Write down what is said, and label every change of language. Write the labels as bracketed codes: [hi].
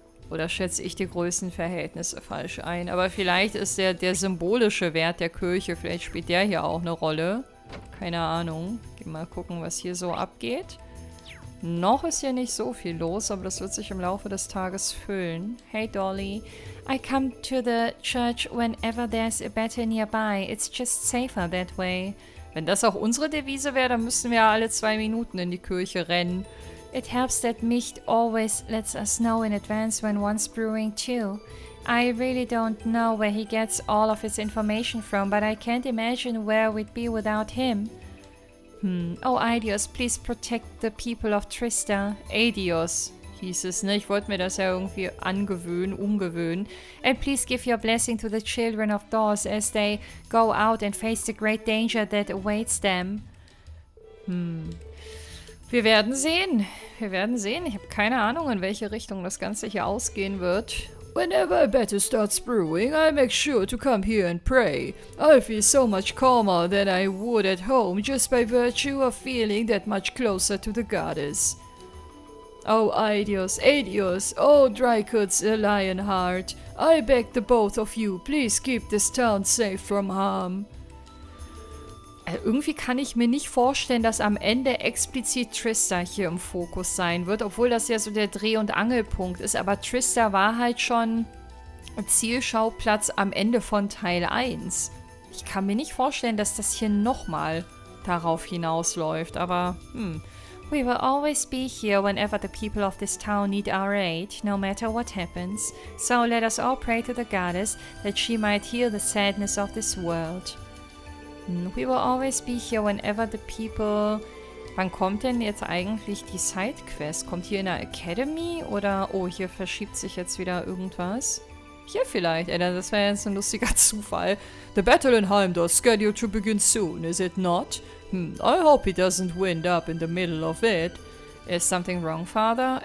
[de] Oder schätze ich die Größenverhältnisse falsch ein? Aber vielleicht ist der symbolische Wert der Kirche, vielleicht spielt der hier auch eine Rolle. Keine Ahnung. Geh mal gucken, was hier so abgeht. Noch ist hier nicht so viel los, aber das wird sich im Laufe des Tages füllen. [en] Hey Dolly, I come to the church whenever there's a battle nearby. It's just safer that way. [de] Wenn das auch unsere Devise wäre, dann müssten wir ja alle 2 Minuten in die Kirche rennen. [en] It helps that Micht always lets us know in advance when one's brewing too. I really don't know where he gets all of his information from, but I can't imagine where we'd be without him. Oh, Aidios, please protect the people of Trista. [de] Aidios hieß es, ne? Ich wollte mir das ja irgendwie umgewöhnen. [en] And please give your blessing to the children of Dawes as they go out and face the great danger that awaits them. [de] Wir werden sehen. Wir werden sehen. Ich habe keine Ahnung, in welche Richtung das Ganze hier ausgehen wird. [en] Whenever a battle starts brewing, I make sure to come here and pray. I feel so much calmer than I would at home just by virtue of feeling that much closer to the goddess. Oh, Aidios, Aidios, oh, Drycuts, a Lionheart, I beg the both of you, please keep this town safe from harm. [de] Irgendwie kann ich mir nicht vorstellen, dass am Ende explizit Trista hier im Fokus sein wird, obwohl das ja so der Dreh- und Angelpunkt ist. Aber Trista war halt schon Zielschauplatz am Ende von Teil 1. Ich kann mir nicht vorstellen, dass das hier nochmal darauf hinausläuft, aber [en] We will always be here whenever the people of this town need our aid, no matter what happens. So let us all pray to the goddess that she might heal the sadness of this world. We will always be here whenever the people... [de] Wann kommt denn jetzt eigentlich die Sidequest? Kommt hier in der Academy oder... Oh, hier verschiebt sich jetzt wieder irgendwas. Hier vielleicht, das wäre jetzt ein lustiger Zufall. [en] The battle in Heimdall is scheduled to begin soon, is it not? I hope he doesn't wind up in the middle of it. Is something wrong, Father?